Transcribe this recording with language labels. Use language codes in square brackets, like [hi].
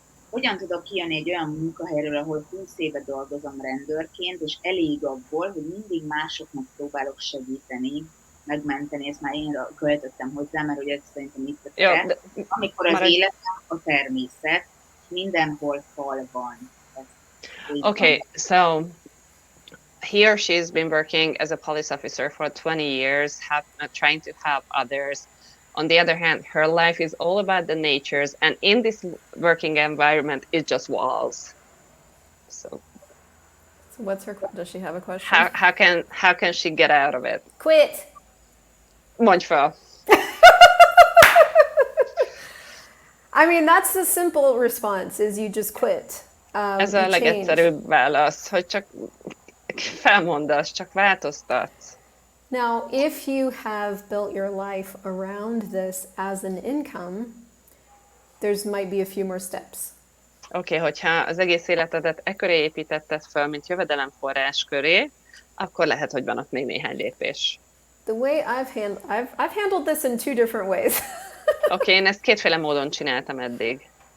[hu] Hogyan tudok kijönni egy olyan munkahelyről, ahol 20 éve dolgozom rendőrként, és elég abból, hogy mindig másoknak próbálok segíteni, megmenteni, ezt már én költöttem hozzá, mert ugye szerintem itt a te. Amikor az életem a természet, mindenhol fal van. [en] Okay, so he or she has been working as a police officer for 20 years, trying to help others. On the other hand, her life is all about the natures, and in this working environment, it's just walls. So what's her? Does she have a question? How can she get out of it? Quit. [hu] Mondj fel. [en] I mean, that's the simple response: is you just quit. [hu] Ez a legegyszerűbb válasz, hogy csak felmondasz, csak változtatsz. [en] Now, if you have built your life around this as an income, there's might be a few more steps. [hu] Oké, hogyha az egész életedet e köré építetted fel, mint jövedelemforrás köré, akkor lehet, hogy van ott még néhány lépés. [en] The way I've handled this in two different ways. [hu] Oké, én ezt kétféle módon csináltam eddig.